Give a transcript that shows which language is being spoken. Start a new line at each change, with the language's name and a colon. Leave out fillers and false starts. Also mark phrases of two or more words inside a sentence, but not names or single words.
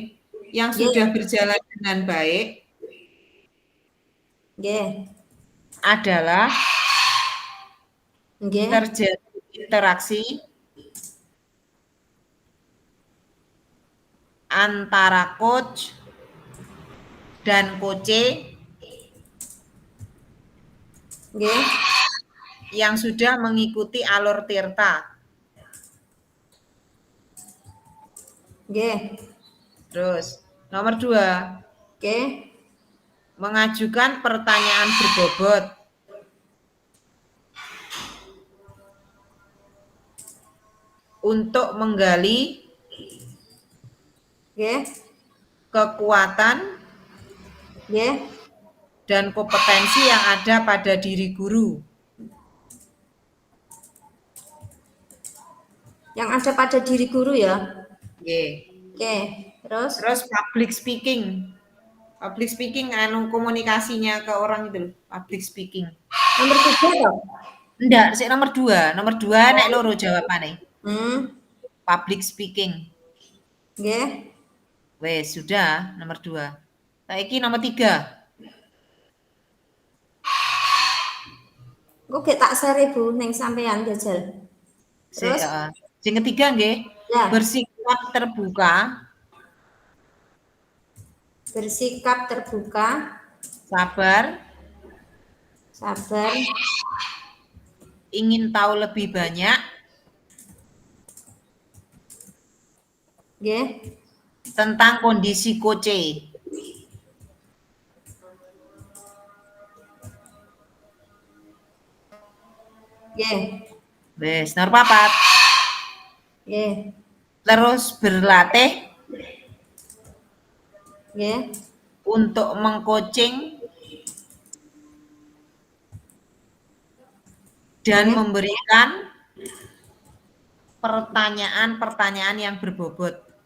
Indonesian: Yang sudah berjalan dengan baik adalah terjadi interaksi antara coach dan coach yang sudah mengikuti alur tirta. Nggih. Terus nomor 2, Nggih. mengajukan pertanyaan berbobot. Untuk menggali Nggih. kekuatan Nggih. dan kompetensi yang ada pada diri guru. Yang ada pada diri guru ya. Nggih. Oke, terus
English: Terus public speaking. Public speaking
Indonesian: komunikasinya ke orang itu,
English: public speaking.
Indonesian: nomor 3 toh? Enggak,
Javanese: sik nomor 2. Nomor 2 nek loro jawabane.
English: Public speaking.
Indonesian: Nggih.
Javanese: Wes, sudah nomor 2. Saiki nomor 3. Kok gak tak share Bu ning sampean jajal. Terus Sing ketiga nggih, ya,
Indonesian: bersikap terbuka, bersikap terbuka, sabar, sabar, ingin tahu lebih banyak, nggih. tentang kondisi koce. Nggih.
Javanese: Wes, nomor 4.
Indonesian: Nggih. Terus berlatih Nggih. untuk mengcoaching dan memberikan pertanyaan-pertanyaan yang berbobot.